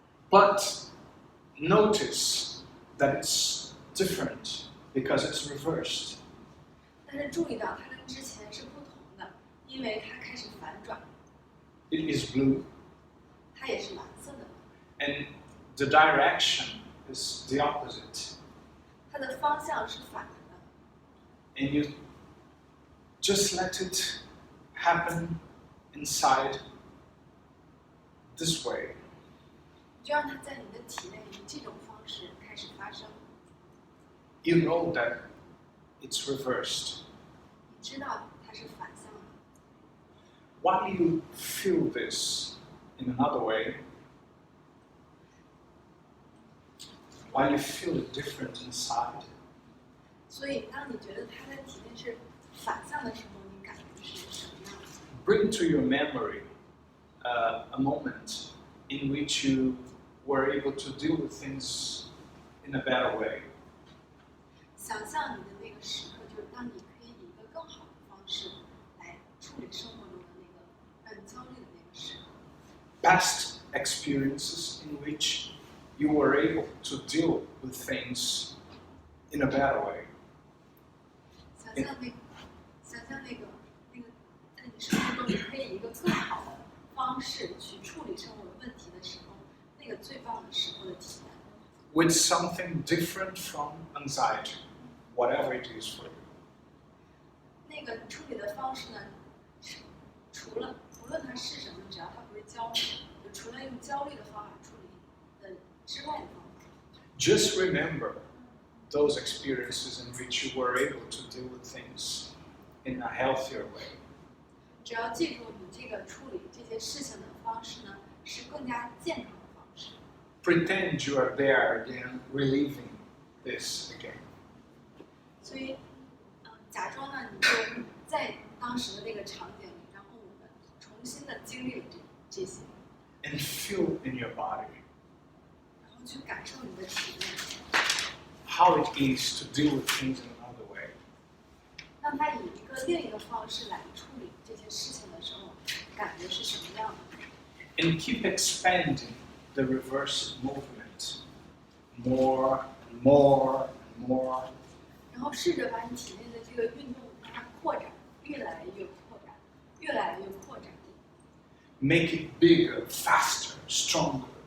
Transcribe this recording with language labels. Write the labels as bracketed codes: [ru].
[en] but notice that it's different because it's reversed. [zh] 但是注意到它跟之前是不同的，因为它开始反转， [en] It is blue, [zh] 它也是蓝色的， [en] and the direction is the opposite. [zh] 它的方向是反的。 [en] And you just let it happen inside this way. [zh] 就让它在你的体内以这种方式开始发生。 [en] You know that it's reversed. [zh] 你知道它是反向的。 [en] While you feel this in another way, while you feel it different inside, [zh] 所以，当你觉得它在体内是反向的时候，你感觉是什么样的？ [en] bring to your memory a moment in which you were able to deal with things in a better way. [zh] 想象你的那个时刻，就是当你可以以一个更好的方式来处理生活中的那个让你焦虑的那个时刻。 [en] Past experiences in which you were able to deal with things in a better way. [zh] 想象那个，在你生活中你可以以一个更好的方式去处理生活问题的时候，那个最棒的时候的体验。 [en] With something different from anxiety, whatever it is for you. [zh] 那个处理的方式呢，除了无论它是什么，只要它不是焦虑，就除了用焦虑的方法处理的之外的方法。 [en] Just remember those experiences in which you were able to deal with things in a healthier way. [zh] 只要记住你这个处理这些事情的方式呢，是更加健康的方式。 [en] Pretend you are there again, reliving this again. [zh] 所以，假装呢，你就在当时的那个场景里，然后我们重新的经历了这些， [en] And feel in your body [zh] 然后去感受你的体验， [en] how it is to deal with things in another way. [zh] 让他以另一个方式来处理这些事情的时候，感觉是什么样的？ [en] And keep expanding the reverse movement more and more and more. [zh] 然后试着把你体内的这个运动让它扩展，越来越扩展，越来越扩展， [en] Make it bigger, faster, stronger.